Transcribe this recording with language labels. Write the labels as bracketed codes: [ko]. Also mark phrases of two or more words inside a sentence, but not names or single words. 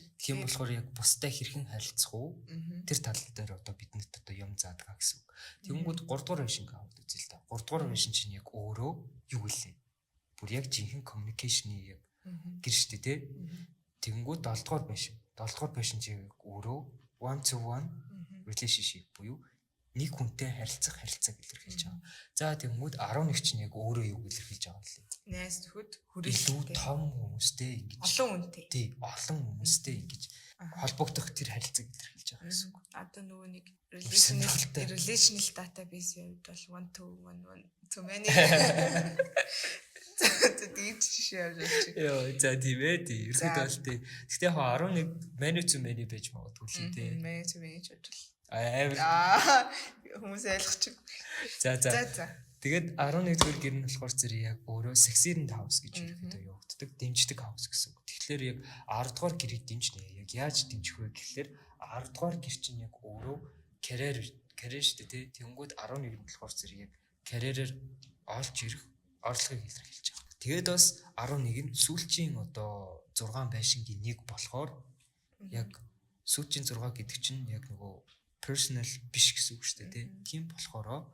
[mn] Тийм болохоор яг бустай хэрхэн харилцах уу? Тэр тал дээр одоо биднэрт одоо юм заадгаа гэсэн үг. Тэнгүүд 3 дугаар байшин аваад үзээ л та. 3 дугаар байшин чинь яг өөрөө юу гэлээ? Бүр яг жинхэнэ communication-ы яг гэр штэ тий. Тэнгүүд 7 дугаар байшин. 7 дугаар байшин чинь яг өөрөө [en] one to one relationship [mn] буюу нэг хүнтэй харилцах харилцааг илэрхийлж байгаа. За тэнгүүд 11 чинь яг өөрөө юу илэрхийлж байгаа вэ? Найз нөхөд хүрээлэлтэй том хүмүүстэй ингэж олон хүнтэй. Тий, олон хүмүүстэй ингэж холбогдох тэр харилцааг илэрхийлж байгаа гэсэн үг. Одоо нөгөө нэг [en] relational database [mn] явууд бол [en] one to one to many. [mn] Тэгээд жишээ авч явчих. Йоо, за тийм ээ тий. Ерөөд бол тий. Гэхдээ яг 11 [en] many to many [mn] байж магадгүй л тий. [en] Many to many [mn] ч бодвол. Хүмүүс ойлгочих. За. Тэгээд 11-р гэр нь болохоор зэрэг яг өөрөө [en] sexy house [mn] гэж хэлдэг явагддаг, дэмждэг house гэсэн үг. Тэгэхээр яг 10-р гэрийг дэмжнэ. Яг яаж дэмжих вэ гэхэлэр 10-р гэр чинь яг өөрөө карьер шүү дээ, тий. Тэнгүүд 11 нь болохоор зэрэг яг карьерээр олж ирэх орлогыг илэрхийлж байгаа. Тэгээд бас 11 нь сүүлчийн одоо 6 байшингийн нэг болохоор яг сүүлчийн 6 гэдэг чинь яг нөгөө personal биш гэсэн үг шүү дээ тийм болохоор